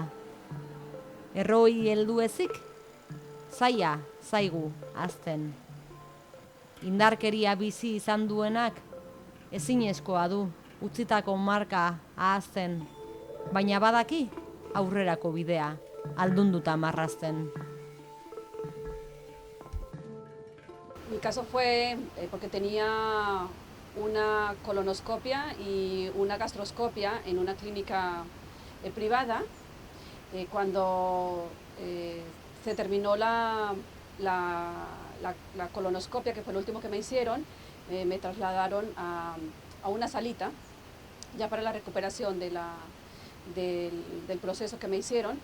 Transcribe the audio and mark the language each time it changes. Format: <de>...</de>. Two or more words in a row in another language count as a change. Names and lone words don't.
<eu>Erroi heldu ezik, zaila zaigu azten. Indarkeria bizi izan duenak ezinezkoa du utzitako marka ahazten, baina badaki aurrerako bidea aldunduta marrazten.</eu> <es>Mi caso fue porque tenía una colonoscopia y una gastroscopia en una clínica privada. Cuando se terminó la colonoscopia, que fue lo último que me hicieron, me trasladaron a una salita ya para la recuperación del proceso que me hicieron.</es>